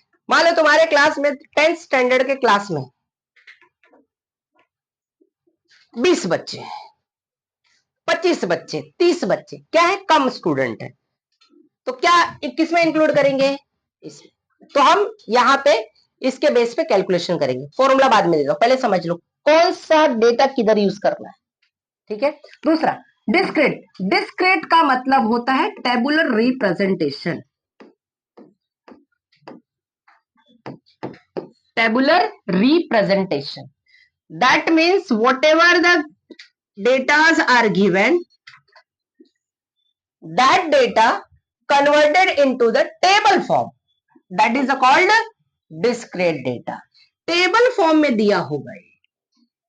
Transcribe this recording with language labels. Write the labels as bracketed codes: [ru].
[hi] मान लो तुम्हारे क्लास में 10th स्टैंडर्ड के क्लास में 20 बच्चे, 25 बच्चे, 30 बच्चे, क्या है, कम स्टूडेंट है, तो क्या किसमें इंक्लूड करेंगे, इसमें। तो हम यहाँ पे इसके बेस पे कैलकुलेशन करेंगे, फॉर्मूला बाद में दे दो, पहले समझ लो कौन सा डेटा किधर यूज करना है। ठीक है, दूसरा डिस्क्रीट, डिस्क्रीट का मतलब होता है [en] Tabular representation, tabular representation, that means whatever the datas are given, that data converted into the table form, that is called discrete data। [hi] Table form में दिया होगा ये।